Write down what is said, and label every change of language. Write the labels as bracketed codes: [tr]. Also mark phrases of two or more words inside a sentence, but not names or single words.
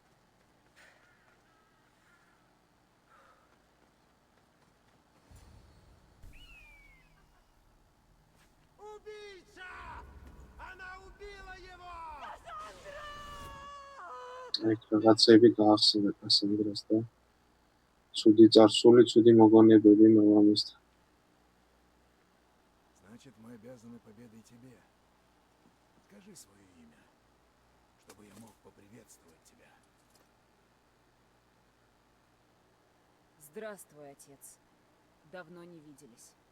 [ka] აი რაღაცები გაახსენა კასანდრას და ცუდი წარსული, ცუდი მოგონებები მამამისთან. [ru] Значит, мы обязаны победой тебе. Скажи свое имя, чтобы я мог поприветствовать тебя. Здравствуй, отец. Давно не виделись.